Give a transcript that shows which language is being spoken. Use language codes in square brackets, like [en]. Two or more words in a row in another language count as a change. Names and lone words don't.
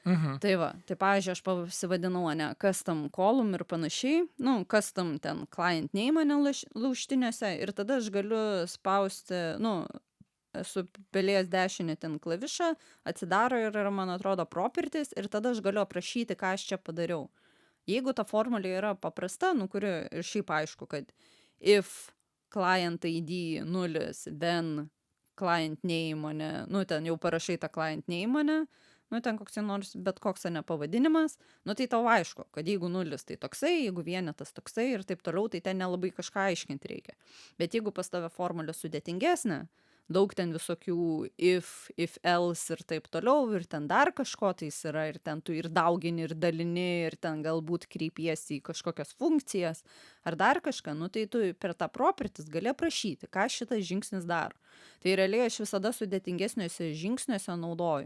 [lt] Tai va, tai pavyzdžiui, aš pasivadinau, ne, [en] custom column [lt] ir panašiai, nu, custom ten [en] client name [lt] lauštiniuose ir tada aš galiu spausti, nu, esu pelėjęs dešinį ten klavišą, atsidaro ir yra, man atrodo, properties ir tada aš galiu aprašyti, ką aš čia padariau. Jeigu ta formulė yra paprasta, nu, kuri ir šiaip aišku, kad [en] if client ID 0, then client name, [lt] ne, nu, ten jau parašai tą [en] client name, [lt] ne, nu, ten koks nors bet koks ne pavadinimas, nu, tai tau aišku, kad jeigu 0, tai toksai, jeigu vienetas toksai ir taip toliau, tai ten nelabai kažką aiškinti reikia. Bet jeigu pas tave formulė sudėtingesnė, daug ten visokių [en] if else [lt] ir taip toliau, ir ten dar kažko tais yra, ir ten tu ir daugini, ir dalini, ir ten galbūt kreipiesi į kažkokias funkcijas, ar dar kažką, nu tai tu per tą properties gali aprašyti, ką šitas žingsnis daro. Tai realiai aš visada sudėtingesniuose žingsniuose naudoju.